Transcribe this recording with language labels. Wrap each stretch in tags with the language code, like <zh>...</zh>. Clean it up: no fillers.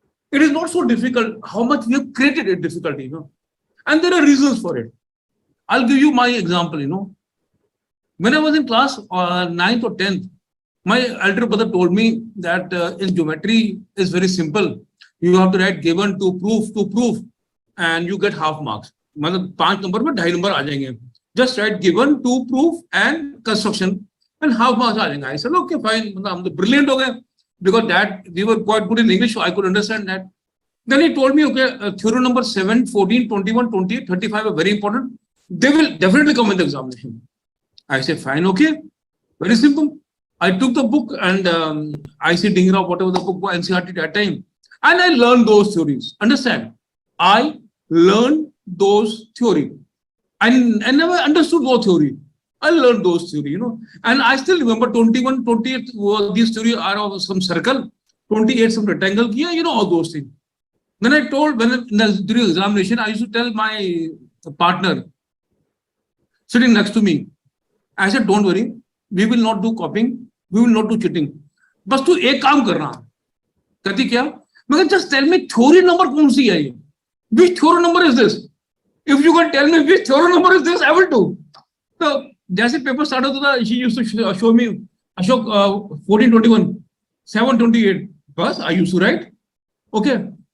<en>It is not so difficult how much we have created it difficulty, And there are reasons for it. I'll give you my example, When I was in class 9th or 10th, my elder brother told me that in geometry is very simple. You have to write given to proof, and you get half marks.</en> <hi>मतलब 5 number में 2.5 number आ जाएंगे.</hi> <en>Just write given, to, proof, and construction, and half marks</en> <hi>आ जाएंगे.</hi> <en>I said, okay, fine.</en> <hi>हम तो brilliant हो गए,</hi> <en>because that we were quite good in English, so I could understand that. Then he told me, okay, theorem number 7, 14, 21, 28, 35 are very important. They will definitely come in the examination. I said, fine, okay, very simple. I took the book and IC Dingra, whatever the book was, NCERT that time, and I learned those theories. Understand? I learned those theory. I never understood those theory. I learned those theory, And I still remember 21, 28, these theory are of some circle, 28 some rectangle, all those things. Then I told, during examination, I used to tell my partner sitting next to me, I said, don't worry, we will not do copying, we will not do cheating. But</en> <hi>to एक काम करना, कहती क्या? मैं</hi> <en>just tell me theory number</en> <hi>कौन सी है ये?</hi> <en>Which theory number is this? If you can tell me which theory number is this, I will do. So,</en> <hi>जैसे paper start होता था,</hi> <en>she used to show me Ashok 1421, 728. Bas, I used to write. Okay.</en>